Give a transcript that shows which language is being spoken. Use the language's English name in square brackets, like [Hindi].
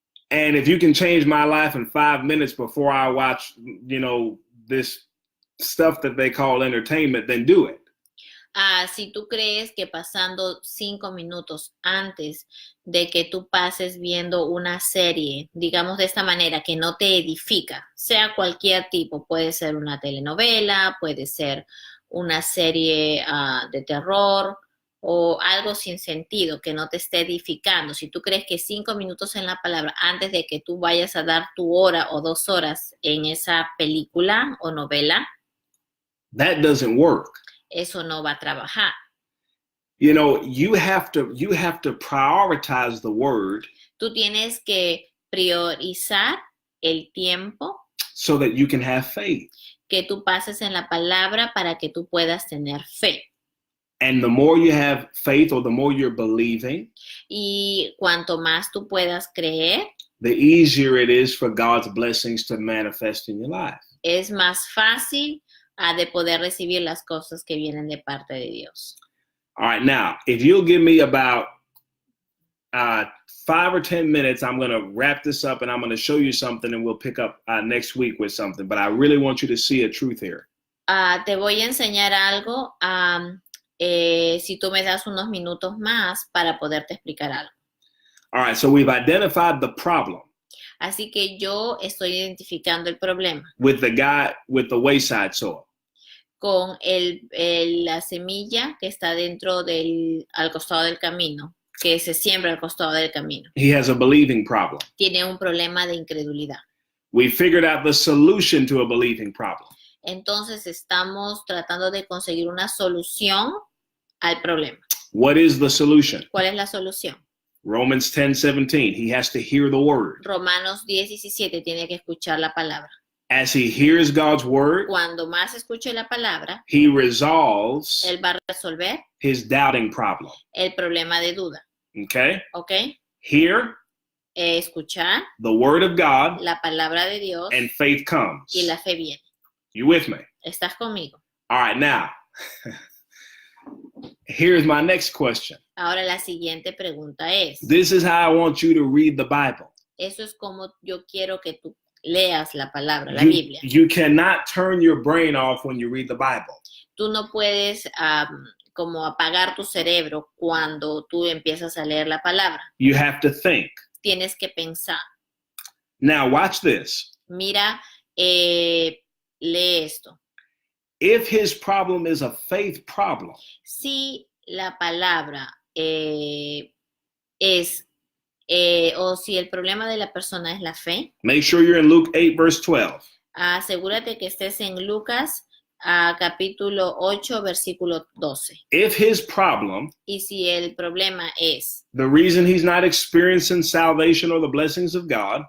[English] And if you can change my life in 5 minutes before I watch, you know, this stuff that they call entertainment, then do it. [Spanish] Si tú crees que pasando 5 minutos antes de que tú pases viendo una serie, digamos de esta manera, que no te edifica, sea cualquier tipo, puede ser una telenovela, puede ser una serie de terror o algo sin sentido que no te esté edificando. Si tú crees que 5 minutos en la palabra antes de que tú vayas a dar tu hora o 2 horas en esa película o novela, [English] That doesn't work. [Spanish] eso no va a trabajar. [English] You know, you have to prioritize the word [Spanish] Tú tienes que priorizar el tiempo [English] so that you can have faith. [Spanish] que tú pases en la palabra para que tú puedas tener fe. [English] And the more you have faith or the more you're believing, [Spanish] Y cuanto más tú puedas creer, [English] the easier it is for God's blessings to manifest in your life. [Spanish] es más fácil de poder recibir las cosas que vienen de parte de Dios. [English] All right, now, if you'll give me about 5 or 10 minutes, I'm going to wrap this up and I'm going to show you something and we'll pick up next week with something. But I really want you to see a truth here. [Spanish] Te voy a enseñar algo si tú me das unos minutos más para poderte explicar algo. [English] All right, so we've identified the problem [Spanish] Así que yo estoy identificando el problema [English] with the guy with the wayside soil. [Spanish] con la semilla que está al costado del camino, que se siembra al costado del camino. [English] He has a believing problem. [Spanish] Tiene un problema de incredulidad. [English] We figured out the solution to a believing problem. [Spanish] Entonces estamos tratando de conseguir una solución al problema. [English] What is the solution? [Spanish] ¿Cuál es la solución? [English] Romans 10:17. He has to hear the word. [Spanish] Romanos 10:17 tiene que escuchar la palabra. [English] As he hears God's word, [Spanish] Cuando más escuche la palabra, [English] he resolves [Spanish] él va a resolver [English] his doubting problem. [Spanish] el problema de duda. [English] Okay? [Spanish] ¿Ok? [English] Hear [Spanish] Escuchar [English] the word of God [Spanish] la palabra de Dios [English] and faith comes. [Spanish] y la fe viene. [English] You with me? [Spanish] ¿Estás conmigo? [English] All right, now, here's my next question. [Spanish] Ahora la siguiente pregunta es, [English] This is how I want you to read the Bible. [Spanish] eso es como yo quiero que tú leas la palabra, la [English] You, [Spanish] Biblia. [English] you cannot turn your brain off when you read the Bible. [Spanish] Tú no puedes como apagar tu cerebro cuando tú empiezas a leer la palabra. [English] You have to think. [Spanish] Tienes que pensar. [English] Now, watch this. [Spanish] Mira, lee esto. [English] If his problem is a faith problem, [Spanish] Si la palabra es, o si el problema de la persona es la fe, [English] make sure you're in Luke 8, verse 12. [Spanish] asegúrate que estés en Lucas capítulo 8, versículo 12. [English] If his problem, [Spanish] Y si el problema es [English] the reason he's not experiencing salvation or the blessings of God,